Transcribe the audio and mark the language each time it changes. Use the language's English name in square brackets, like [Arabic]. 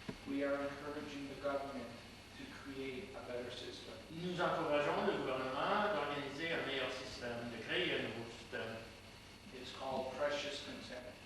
[English] We are encouraging the government to create a better system. [French] Nous encourageons le gouvernement d'organiser un meilleur système, de créer un nouveau système. [English] It's called precious consent.